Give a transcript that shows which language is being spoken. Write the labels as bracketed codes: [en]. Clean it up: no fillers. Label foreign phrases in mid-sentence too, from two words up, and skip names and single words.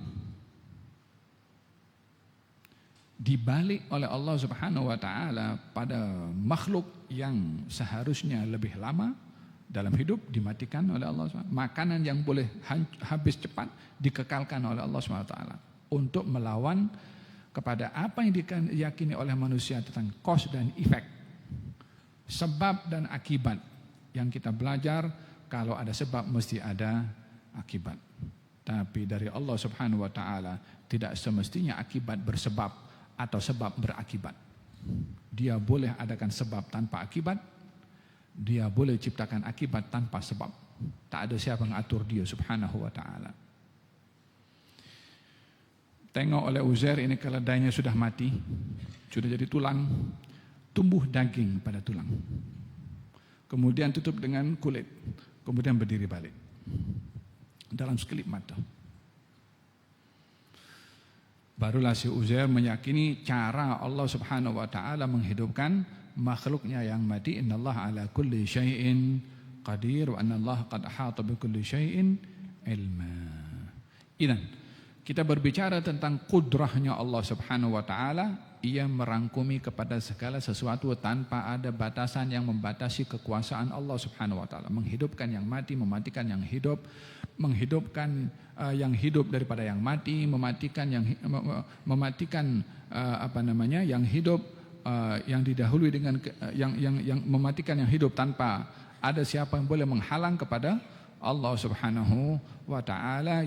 [ms] Dibalik oleh Allah [ar] سبحانه وتعالى [ms] pada makhluk yang seharusnya lebih lama dalam hidup dimatikan oleh Allah SWT. Makanan yang boleh habis cepat dikekalkan oleh Allah SWT untuk melawan kepada apa yang diyakini oleh manusia tentang cause dan effect, sebab dan akibat. Yang kita belajar, kalau ada sebab mesti ada akibat. Tapi dari Allah [ar] سبحانه وتعالى [ms] tidak semestinya akibat bersebab atau sebab berakibat. Dia boleh adakan sebab tanpa akibat, dia boleh ciptakan akibat tanpa sebab. Tak ada siapa yang atur dia [ar] سبحانه وتعالى. [ms] Tengok oleh Uzair, ini keledainya sudah mati, sudah jadi tulang, tumbuh daging pada tulang, kemudian tutup dengan kulit, kemudian berdiri balik dalam sekelip mata. Barulah si Uzair meyakini cara Allah [ar] سبحانه وتعالى [ms] menghidupkan makhluknya yang mati. [ar] إن الله على كل شيء قدير وأن الله قد أحاط بكل شيء علما. [ms] Idan kita berbicara tentang kudrahnya Allah [ar] سبحانه وتعالى, [ms] ia merangkumi kepada segala sesuatu tanpa ada batasan yang membatasi kekuasaan Allah [ar] سبحانه وتعالى. [ms] Menghidupkan yang mati, mematikan yang hidup, menghidupkan yang hidup daripada yang mati, mematikan yang yang hidup yang didahului dengan yang mematikan yang hidup tanpa ada siapa yang boleh menghalang kepada Allah [ar] سبحانه وتعالى.